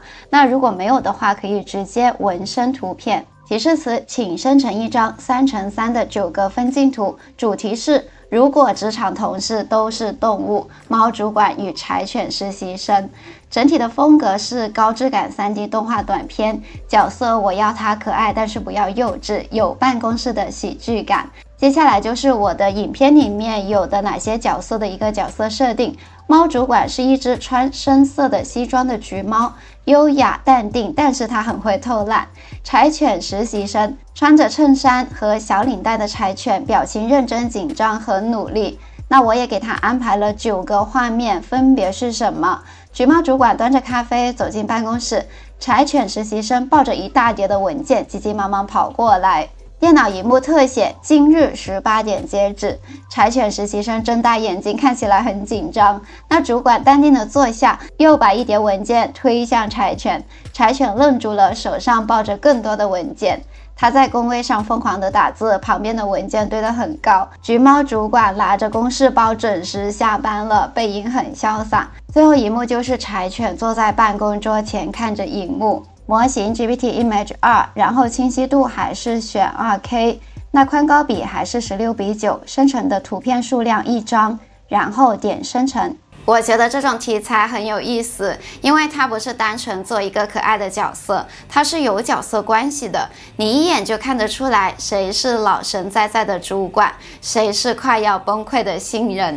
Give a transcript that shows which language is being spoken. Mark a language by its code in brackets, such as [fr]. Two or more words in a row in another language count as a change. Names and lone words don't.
[zh] 那如果沒有的話，可以直接紋身圖片。提示詞，請生成一張3×3的9個分鏡圖，主題是如果職場同事都是動物，貓主管與柴犬實習生。整體的風格是高質感 3D 動畫短片，角色我要它可愛，但是不要幼稚，有辦公室的喜劇感。接下來就是我的影片裡面有的哪些角色的一個角色設定。貓主管是一隻穿深色的西裝的橘貓，優雅淡定，但是它很會偷懶。柴犬實習生穿着襯衫和小領帶的柴犬，表情認真緊張和努力。那我也給他安排了9個畫面，分別是什麼？橘貓主管端着咖啡走進辦公室，柴犬實習生抱着一大疊的文件，急急忙忙跑過來。電腦螢幕特寫，今日18點截止。柴犬實習生睜大眼睛，看起來很緊張。那主管淡定地坐下，又把一疊文件推向柴犬。柴犬愣住了，手上抱着更多的文件。他在工位上瘋狂地打字，旁邊的文件堆得很高。橘貓主管拿着公事包準時下班了，背影很瀟灑。最後一幕就是柴犬坐在辦公桌前看着螢幕。模型 GPT Image 2，然後清晰度還是選 2K， 那寬高比還是16:9，生成的圖片數量1張，然後點生成。我覺得這種題材很有意思，因為它不是單純做一個可愛的角色，它是有角色關係的，你一眼就看得出來誰是老神在在的主管，誰是快要崩潰的新人。